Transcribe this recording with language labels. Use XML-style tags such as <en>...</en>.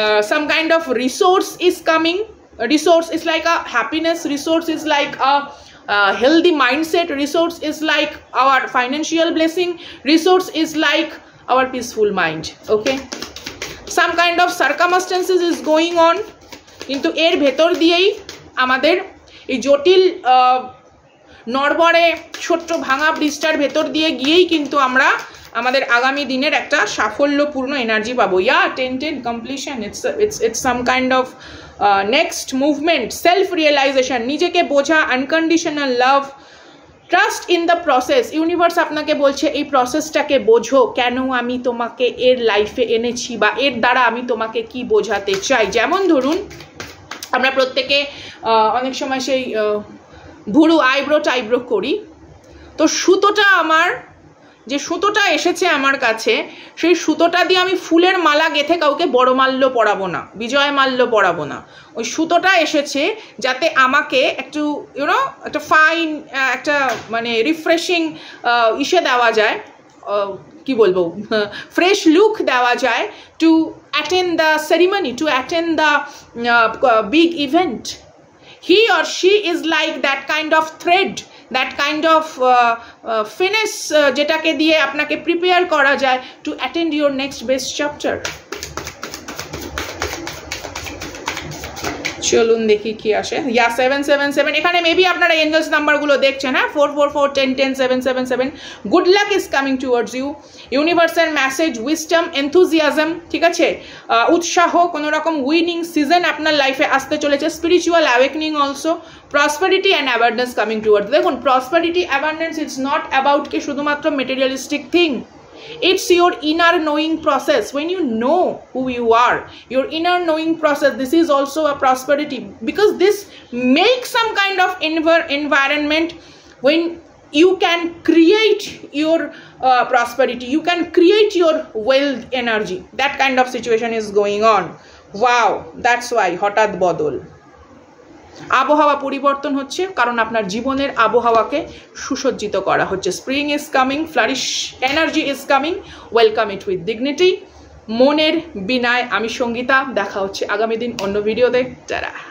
<en>Some kind of resource is coming. A resource is like a happiness, resource is like a healthy mindset, resource is like our financial blessing, resource is like our peaceful mind. Okay, some kind of circumstances is going on,</en> <bn>কিন্তু এর ভেতর দিয়েই আমাদের এই জটিল নড়বড়ে ছোট্ট ভাঙা ব্রিজটার ভেতর দিয়ে গিয়েই কিন্তু আমরা আমাদের আগামী দিনের একটা সাফল্যপূর্ণ এনার্জি পাবো।</bn> <en>yeah 10-10 completion, it's some kind of next movement, self realisation,</en> <bn>নিজেকে বোঝা,</bn> <en>Unconditional love, trust in the process.</en> <bn>Universe আপনাকে বলছে এই প্রসেসটাকে বোঝো, কেন আমি তোমাকে এর লাইফে এনেছি বা এর দ্বারা আমি তোমাকে কি বোঝাতে চাই। যেমন ধরুন আমরা প্রত্যেকে অনেক সময় সেই ভুরু আইব্রো টাইব্রো করি, তো সুতোটা আমার যে সুতোটা এসেছে আমার কাছে, সেই সুতোটা দিয়ে আমি ফুলের মালা গেঁথে কাউকে বড় মাল্য পরাবো না, বিজয় মাল্য পরাবো না। ওই সুতোটা এসেছে যাতে আমাকে একটু ইউনো একটা ফাইন একটা মানে রিফ্রেশিং ইসে দেওয়া যায়, কি বলবো, ফ্রেশ লুক দেওয়া যায়,</bn> <en>To attend the ceremony, to attend the big event. He or she is like that kind of thread, that kind of finesse</en> <bn>যেটাকে দিয়ে আপনাকে প্রিপেয়ার করা যায়</bn> <en>to attend your next best chapter.</en> <bn>চলুন দেখি কি আসে। ইয়া 777, এখানে মেবি আপনারা এঞ্জেলস নাম্বারগুলো দেখছেন, হ্যাঁ, 444 10 10 777।</bn> <en>Good luck is coming towards you.</en> <bn>Universal message, wisdom, enthusiasm, ঠিক আছে, উৎসাহ, কোনো রকম উইনিং সিজন আপনার লাইফে আসতে চলেছে।</bn> <en>Spiritual awakening also, prosperity and abundance coming towards. দেখুন prosperity abundance it's not about</en> <bn>কি শুধুমাত্র</bn> <en>Materialistic thing, it's your inner knowing process. When you know who you are, your inner knowing process, this is also a prosperity, because this makes some kind of environment when you can create your prosperity, you can create your wealth energy. That kind of situation is going on. Wow, that's why</en> <bn>হঠাৎ বদল, আবহাওয়া পরিবর্তন হচ্ছে, কারণ আপনার জীবনের আবহাওয়াকে সুসজ্জিত করা হচ্ছে।</bn> <en>Spring is coming, flourish energy is coming, welcome it with dignity.</en> <bn>মনের বিনায় আমি সঙ্গীতা, দেখা হচ্ছে আগামী দিন অন্য ভিডিওতে। যারা</bn>